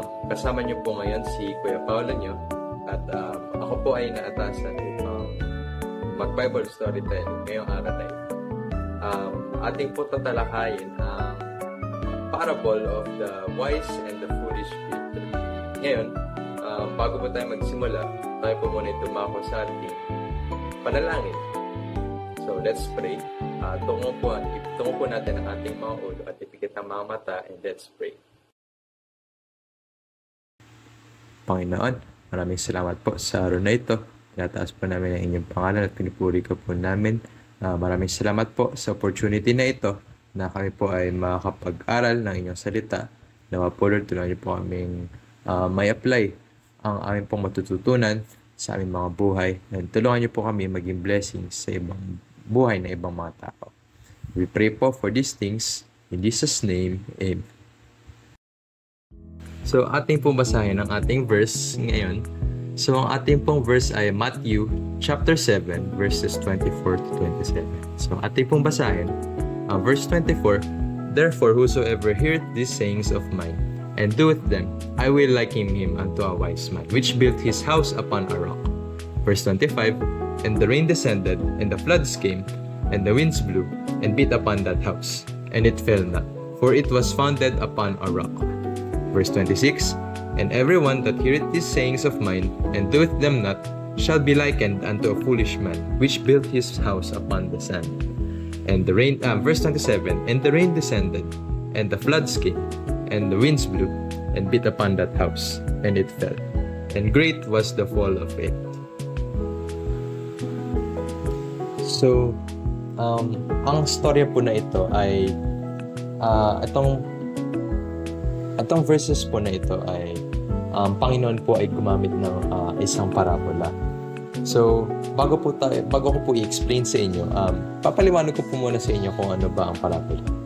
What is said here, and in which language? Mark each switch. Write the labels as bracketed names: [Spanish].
[Filipino] Kasama niyo po ngayon si Kuya Paolo nyo at ako po ay naatasan upang mag-Bible storytelling ngayong araw na ito. Ating po tatalakayin ang [English] parable of the wise and the foolish people. [Filipino] Ngayon, bago po tayo magsimula, tayo po muna tumako sa ating panalangin. [English] So, let's pray. [Filipino] Tungo po natin ang ating mga ulo at ipikit ang mga mata, [English] and let's pray. [Filipino] Panginoon, maraming salamat po sa araw na ito. Tinataas po namin ang inyong pangalan at pinupuri ko po namin. Maraming salamat po sa opportunity na ito na kami po ay makakapag-aral ng inyong salita. Nawa po Lord, tulungan niyo po kaming may apply ang aming pong matututunan sa aming mga buhay. And tulungan niyo po kami maging blessings sa ibang buhay na ibang mga tao. [English] We pray po for these things in Jesus' name. Amen. [Filipino] So, ating pong basahin ang ating verse ngayon. So, ang ating pong verse ay Matthew chapter 7 verses 24 to 27. So, ating pong basahin ang verse 24. [English] Therefore, whosoever heareth these sayings of mine, and doeth them, I will liken him unto a wise man, which built his house upon a rock. Verse 25, and the rain descended, and the floods came, and the winds blew, and beat upon that house, and it fell not, for it was founded upon a rock. Verse 26, and everyone that heareth these sayings of mine, and doeth them not, shall be likened unto a foolish man, which built his house upon the sand. and the rain, verse 27, and the rain descended, and the floods came, and the winds blew, and beat upon that house, and it fell, and great was the fall of it. [Filipino] So, ang storya po na ito ay, itong verses po na ito ay, Panginoon po ay gumamit ng isang parabola. So, bago ko po i-explain sa inyo, papaliwanag ko po muna sa inyo kung ano ba ang parabola.